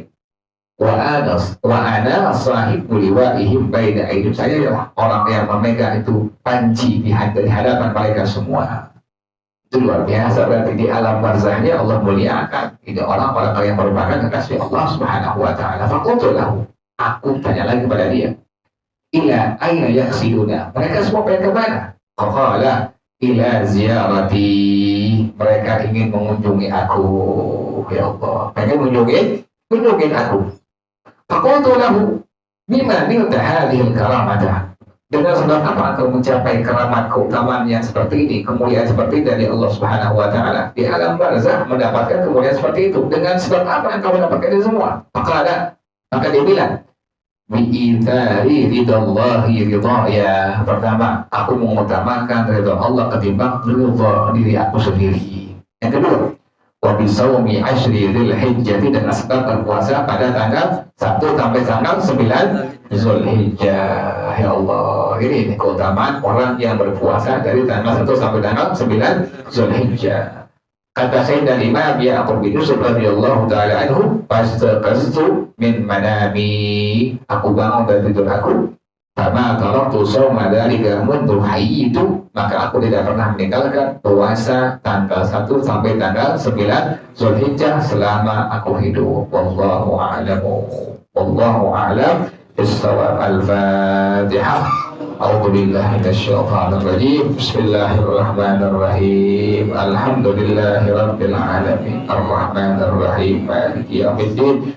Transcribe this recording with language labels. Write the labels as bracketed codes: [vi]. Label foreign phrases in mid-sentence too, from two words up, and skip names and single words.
[ar] وأنا صاحب لوائهم بين أيديهم, [id] saya adalah orang yang memegang itu panji di hadapan mereka semua. Itu luar biasa, berarti di alam barzahnya Allah muliakan. Ini orang-orang yang merupakan kekasih Allah [ar] سبحانه وتعالى. فقلت له, [id] aku tanya lagi kepada dia, [ar] إلى أين يقصدون, [id] mereka semua pengen ke mana? [ar] قال إلى زيارتي, [id] mereka ingin mengunjungi aku. [ar] يا الله, [id] pengen mengunjungi aku. [ar] فقلت له بما نلت هذه الكرامة, [id] dengan sebab apa engkau mencapai keramat, keutamaan yang seperti ini, kemuliaan seperti dari Allah [ar] سبحانه وتعالى [id] di alam barzah, mendapatkan kemuliaan seperti itu, dengan sebab apa engkau mendapatkan itu semua? Maka dia bilang, [ar] بإيثاري رضا الله رضاي, [id] pertama aku mengutamakan ridha Allah ketimbang ridha diri aku sendiri. Yang kedua, [ar] وبصوم عشر ذي الحجة, [id] dengan sebab berpuasa pada tanggal 1 sampai tanggal 9 Zulhijjah. [ar] يا الله, [id] ini keutamaan orang yang berpuasa dari tanggal 1 sampai tanggal 9 Zulhijjah. Kata Sayyidina Imam Ya'qub bin Yusuf [ar] رضي الله تعالى عنه, فاستيقظت من منامي, [id] aku bangun dari tidur aku, [ar] فما تركت صوم ذلك منذ حييت, [id] maka aku tidak pernah meninggalkan puasa tanggal 1 sampai tanggal 9 Zulhijjah selama aku hidup. [ar] والله أعلم بالصواب. Al-Fatihah. أعوذ بالله من الشيطان الرجيم. بسم الله الرحمن الرحيم. الحمد لله رب العالمين. الرحمن الرحيم. مالك يوم الدين.